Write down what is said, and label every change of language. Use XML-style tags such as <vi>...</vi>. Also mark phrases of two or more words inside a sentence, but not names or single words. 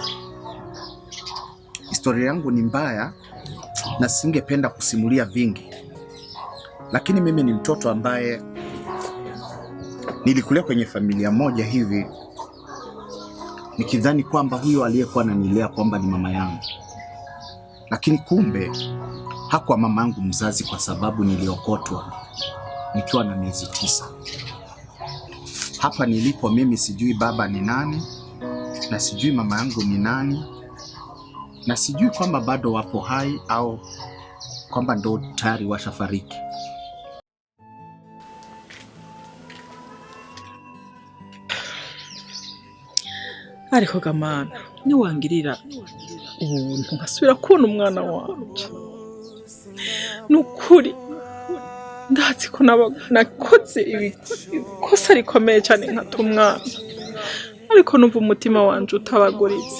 <sw>Historia yangu ni mbaya na singependa kusimulia vingi, lakini mimi ni mtoto ambaye nilikulia kwenye familia moja hivi, nikidhani kwamba huyo aliyekuwa ananilea kwamba ni mama yangu, lakini kumbe hakuwa mama yangu mzazi, kwa sababu niliokotwa nikiwa na miezi 9. Hapa nilipo mimi sijui baba ni nani, na sijui mama yangu ni nani, na sijui kwamba bado wapo hai au kwamba ndo tayari washafariki.</sw> <rn>Ariko gamana niwangirira ubuntu nkasubira kubona umwana wanje, nukuri ndazi ko nakoze ibikosa rikomeye cyane nkata umwana, ariko numva umutima wanje utabaguritse.</rn>